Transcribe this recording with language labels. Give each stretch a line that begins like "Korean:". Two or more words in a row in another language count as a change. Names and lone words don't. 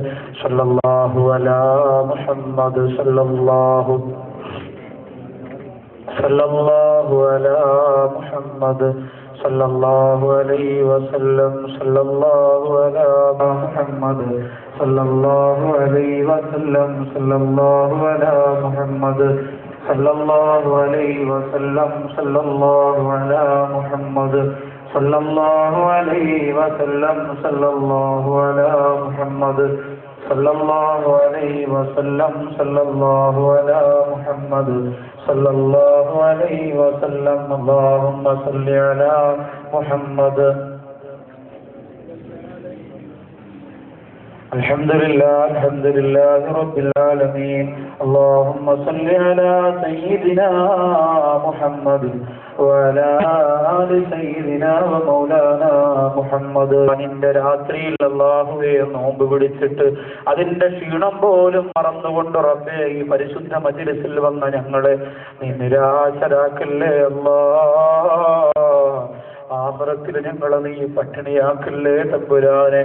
Arabic: صلى الله على محمد صلى الله على محمد صلى الله عليه وسلم صلى الله على محمد صلى الله عليه وسلم صلى الله على محمد صلى الله عليه وسلم صلى الله على محمد صلى الله عليه وسلم صلى الله على محمد صلى الله عليه وسلم صلى الله على محمد صلى الله عليه وسلم اللهم صل على محمد. الحمد لله رب العالمين. اللهم صل على سيدنا محمد وعلى آل سيدنا ومولانا محمد.
Malayalam: നിന്റെ രാത്രിയിൽ അല്ലാഹുവേ നോമ്പ് പിടിച്ചിട്ട് അതിന്റെ ക്ഷീണം പോലും മറന്നുകൊണ്ട് റബ്ബേ ഈ പരിശുദ്ധ മജ്‌ലിസിൽ വന്ന ഞങ്ങളെ നീ നിരാശരാക്കല്ലേ അല്ലാഹ്. ആഖിറത്തിൽ ഞങ്ങളെ നീ പട്ടിണിയാക്കല്ലേ തമ്പുരാനെ.